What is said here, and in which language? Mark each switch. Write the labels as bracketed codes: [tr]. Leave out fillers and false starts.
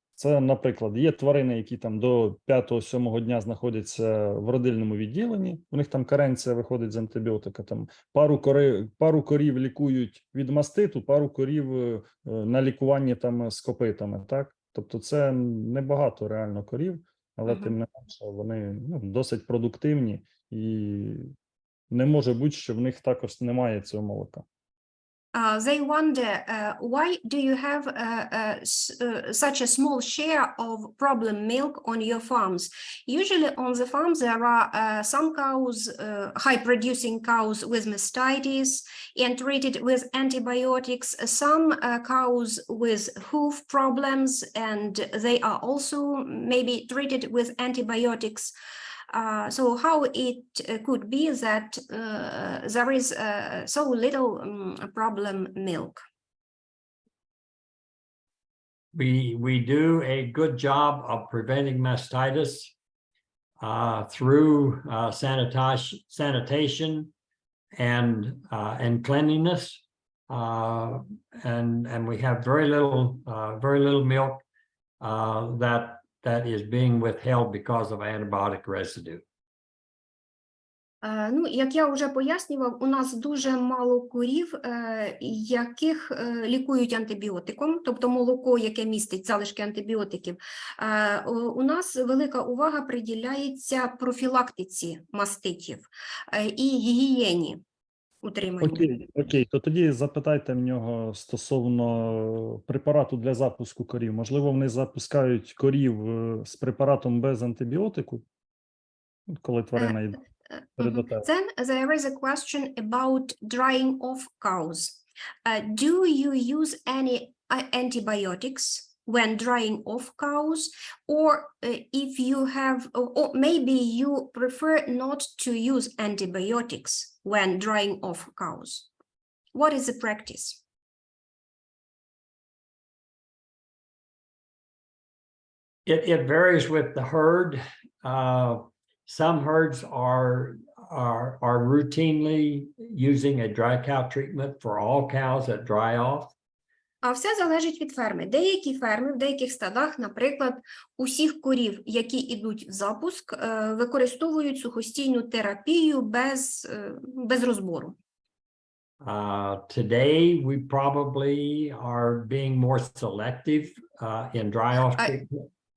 [uk] Це, наприклад, є тварини, які там до 5-7 дня знаходяться в родильному відділенні, у них там каренція виходить з антибіотика, там пару корів лікують від маститу, пару корів на лікуванні там з копитами, так? Тобто це небагато реально корів, але тим не менше вони досить продуктивні і не може бути, що в них також немає цього молока. [en] They wonder why do you have such a small share of problem milk on your farms? Usually on the farms there are some cows, high-producing cows with mastitis and treated with antibiotics, some cows with hoof problems and they are also maybe treated with antibiotics. So how it could be that there is so little problem milk? We do a good job of preventing mastitis through sanitation and cleanliness, and we have very little milk that is being withheld because of antibiotic residue. [uk] Як я вже пояснював, у нас дуже мало корів, яких лікують антибіотиком, тобто молоко, яке містить залишки антибіотиків. У нас велика увага приділяється профілактиці маститів і гігієні утримання. Окей, то тоді запитайте в нього стосовно препарату для запуску корів. Можливо, вони запускають корів з препаратом без антибіотику, коли тварина йде перед отелем. [en] Then there is a question about drying off cows. Do you use any antibiotics when drying off cows, or if you have, or maybe you prefer not to use antibiotics when drying off cows? What is the practice? It varies with the herd. Some herds are routinely using a dry cow treatment for all cows that dry off. [uk] А все залежить від ферми. Деякі ферми в деяких стадах, наприклад, усіх корів, які йдуть в запуск, використовують сухостійну терапію без розбору. [en] Today we probably are being more selective in dry off treatment.